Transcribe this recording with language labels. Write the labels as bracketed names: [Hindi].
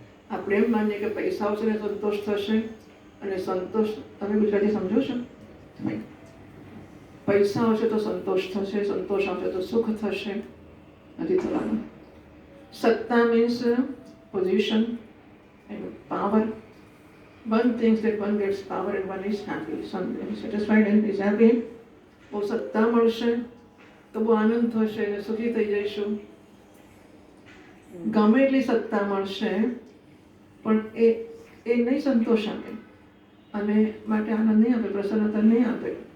[Gujarati] આપણે એમ માનીએ કે પૈસા આવશે ને સંતોષ થશે, અને સંતોષ, તમે ગુજરાતી સમજો છો? પૈસા આવશે તો સંતોષ થશે, સંતોષ આવશે તો સુખ થશે, નથી થવાનું. [English] સત્તા means position and power. One thinks that one gets power and one is happy. Some is satisfied and is happy. [Gujarati] બહુ સત્તા મળશે તો બહુ આનંદ થશે, સુખી થઈ જઈશું. ગમે એટલી સત્તા મળશે પણ એ નહીં સંતોષ આપે, અને માટે આનંદ નહીં આપે, પ્રસન્નતા નહીં આપે.